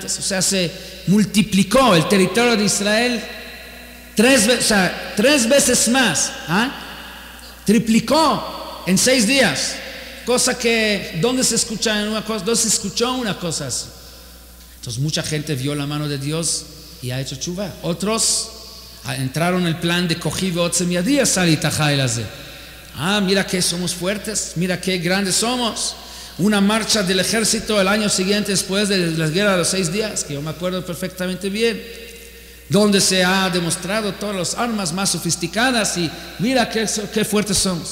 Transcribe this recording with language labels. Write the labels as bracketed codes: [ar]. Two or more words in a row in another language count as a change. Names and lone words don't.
[es] O sea, se multiplicó el territorio de Israel 3 veces más, triplicó en 6 días. Cosa que, ¿dónde se escucha una cosa? ¿Dónde se escuchó una cosa así? Entonces mucha gente vio la mano de Dios y ha hecho teshuvá. Otros entraron en el plan de [he] כוחי ועוצם ידי עשה לי את החיל הזה. [es] Mira que somos fuertes, mira qué grandes somos. Una marcha del ejército el año siguiente, después de la guerra de los 6 días, que yo me acuerdo perfectamente bien, donde se ha demostrado todas las armas más sofisticadas, y mira qué fuertes somos.